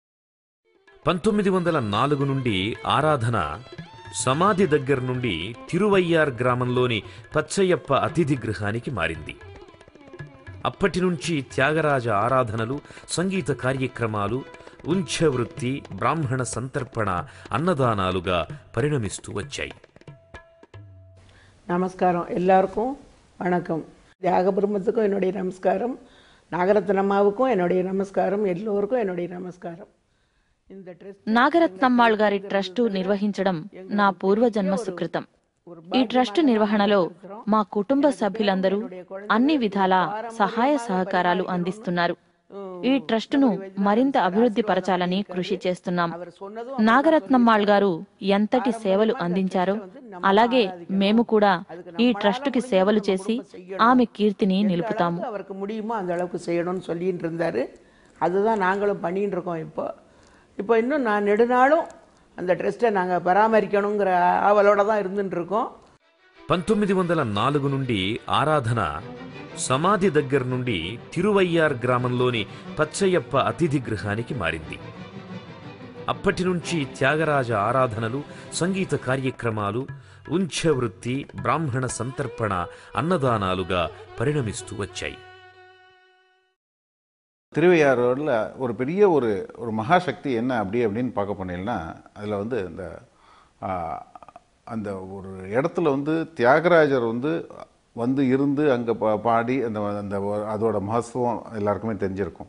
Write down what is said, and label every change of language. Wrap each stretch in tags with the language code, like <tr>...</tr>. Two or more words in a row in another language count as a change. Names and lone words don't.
<te>1904 నుండి ఆరాధన సమాధి దగ్గర నుండి తిరువయ్యార్ గ్రామంలోని పచ్చయ్యప్ప అతిథి గృహానికి మారింది. అప్పటి నుంచి త్యాగరాజ ఆరాధనలు, సంగీత కార్యక్రమాలు, ఉంఛవృత్తి, బ్రాహ్మణ సంతర్పణ, అన్నదానాలుగా పరిణమిస్తూ వచ్చాయి.</te> <ta>நமஸ்காரம், எல்லாருக்கும் வணக்கம். தியாகபிரம்மத்துக்கும் என்னுடைய நமஸ்காரம், నాగరత్నమ్మకు என்னுடைய நமஸ்காரம், ఎల్లోరుకు என்னுடைய நமஸ்காరం.</ta> <te>నాగరత్నమ్మాళ్ గారి ట్రస్టు నిర్వహించడం నా పూర్వజన్మ సుకృతం. ఈ ట్రస్టు నిర్వహణలో మా కుటుంబ సభ్యులందరూ అన్ని విధాల సహాయ సహకారాలు అందిస్తున్నారు. ఈ ట్రస్టును మరింత అభివృద్ధి పరచాలని కృషి చేస్తున్నాం. నాగరత్నమ్మాళ్ గారు ఎంతటి సేవలు అందించారో అలాగే మేము కూడా ఈ ట్రస్టుకి సేవలు చేసి ఆమె కీర్తిని నిలుపుతాము.</te> <ta>அவருக்கு முடியுமோ அந்த அளவுக்கு செய்யணும்னு சொல்லிட்டு இருந்தாரு. அதுதான் நாங்களும் பண்ணிட்டு இருக்கோம். இப்போ இன்னும் நான் நெடுநாளும் அந்த ட்ரஸ்ட்டை நாங்கள் பராமரிக்கணுங்கிற ஆவலோட தான் இருந்துட்டு இருக்கோம்.</ta> <te>1904 నుండి ఆరాధన సమాధి దగ్గర నుండి తిరువయ్యార్ గ్రామంలోని పచ్చయ్యప్ప అతిథి గృహానికి మారింది. అప్పటి నుంచి త్యాగరాజ ఆరాధనలు, సంగీత కార్యక్రమాలు, ఉంఛవృత్తి, బ్రాహ్మణ సంతర్పణ, అన్నదానాలుగా పరిణమిస్తూ వచ్చాయి.</te> <ta>திருவையாரோடில் ஒரு பெரிய ஒரு மகாசக்தி என்ன அப்படின்னு பார்க்க போனீங்கன்னா அதில் வந்து அந்த ஒரு இடத்துல வந்து தியாகராஜர் வந்து இருந்து அங்கே பாடி அந்த அதோட மகத்துவம் எல்லாருக்குமே தெரிஞ்சிருக்கும்.</ta>